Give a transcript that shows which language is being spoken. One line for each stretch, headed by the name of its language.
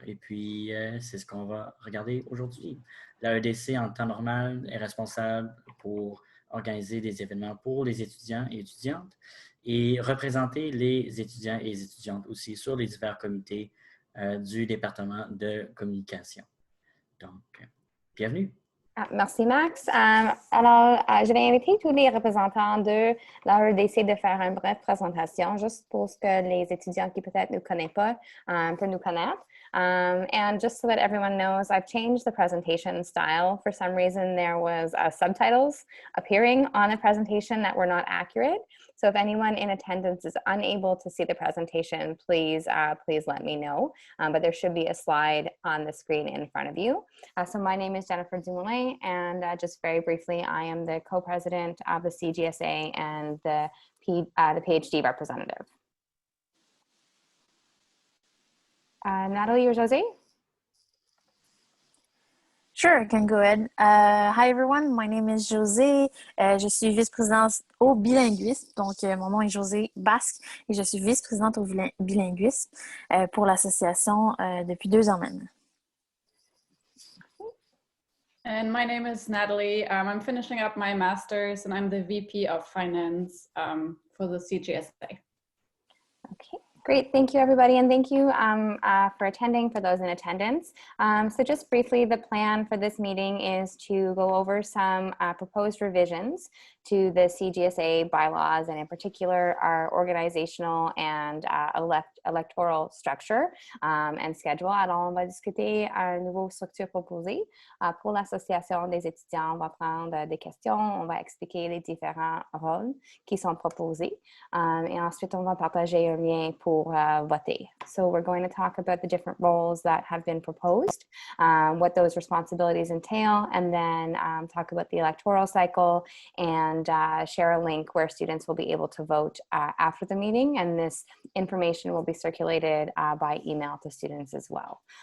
French: Et puis, c'est ce qu'on va regarder aujourd'hui. La AÉDC, en temps normal, est responsable pour organiser des événements pour les étudiants et étudiantes et représenter les étudiants et les étudiantes aussi sur les divers comités du département de communication. Donc, bienvenue. Merci, Max. Alors, je vais inviter tous les représentants de la AÉDC de faire une brève présentation, juste pour ce que les étudiants qui peut-être ne connaissent pas peuvent nous connaître.
English: And just so that everyone knows, I've changed the presentation style. For some reason, there was subtitles appearing on the presentation that were not accurate. So if anyone in attendance is unable to see the presentation, please let me know. But there should be a slide on the screen in front of you. So my name is Jennifer Dumoulin, and just very briefly, I am the co-president of the CGSA and the PhD representative. Natalie or Jose? Sure, I can go ahead. Hi everyone, my name is José.
French: Je suis vice-présidente au bilinguisme. Donc, mon nom est José Basque et je suis vice-présidente au bilinguisme pour l'association depuis 2 ans maintenant.
English: And my name is Natalie. I'm finishing up my master's and I'm the VP of Finance for the CGSA. Okay. Great, thank you everybody, and thank you for attending, for those in attendance. So just briefly, the plan for this meeting is to go over some proposed revisions to the CGSA bylaws, and in particular our organizational and electoral structure and schedule.
French: Alors on va discuter une nouvelle structure proposée pour l'association des étudiants. On va prendre des questions, on va expliquer les différents rôles qui sont proposés, et ensuite on va partager un lien pour voter.
English: So we're going to talk about the different roles that have been proposed, what those responsibilities entail, and then talk about the electoral cycle and share a link where students will be able to vote after the meeting, and this information will be circulated by email to students as well.